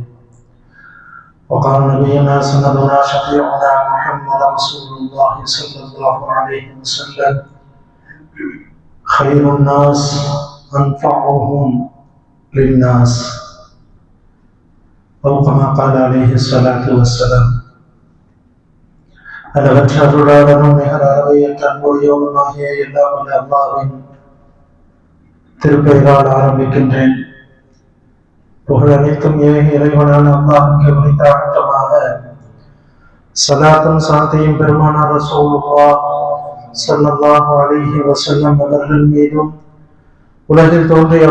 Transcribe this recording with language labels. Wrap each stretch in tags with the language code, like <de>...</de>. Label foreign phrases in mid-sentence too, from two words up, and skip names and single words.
<ar>وقال نبينا سندنا شفيعنا محمد رسول الله صلى الله عليه وسلم: خير الناس أنفعهم للناس، أو كما قال عليه الصلاة والسلام.</ar> <ta>அளவற்ற அருளாளனும் நிகர் அறவையற்ற அன்புடையவனுமாகிய எல்லாம் வல்ல அல்லாஹ்வின் திருப்பெயரால் ஆரம்பிக்கின்றேன். புகழ் அனைத்தும் இறைவனான அல்லாஹ்வுக்கு உரித்தாகட்டமாக. ஸலாத்தும் சாந்தியும் பெருமானார் ரசூலுல்லாஹ்</ta> <ar>صلى الله عليه وسلم</ar> <ta>அவர்கள் மீதும், உலகில் தோன்றிய</ta>